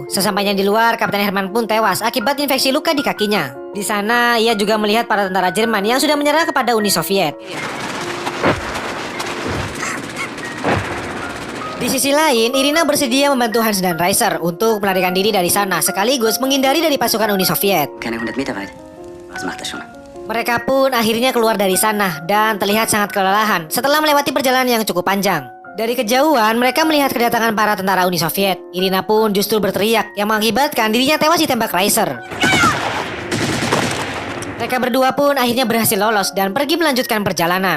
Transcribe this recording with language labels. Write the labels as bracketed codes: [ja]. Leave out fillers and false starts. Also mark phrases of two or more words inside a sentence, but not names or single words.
[id] Sesampainya di luar, Kapten Hermann pun tewas akibat infeksi luka di kakinya. Di sana, ia juga melihat para tentara Jerman yang sudah menyerah kepada Uni Soviet. Di sisi lain, Irina bersedia membantu Hans dan Reiser untuk melarikan diri dari sana sekaligus menghindari dari pasukan Uni Soviet. [de] Keine 100 Meter weit. Was macht das schon? [id] Mereka pun akhirnya keluar dari sana dan terlihat sangat kelelahan setelah melewati perjalanan yang cukup panjang. Dari kejauhan, mereka melihat kedatangan para tentara Uni Soviet. Irina pun justru berteriak yang mengakibatkan dirinya tewas ditembak Reiser. Mereka berdua pun akhirnya berhasil lolos dan pergi melanjutkan perjalanan.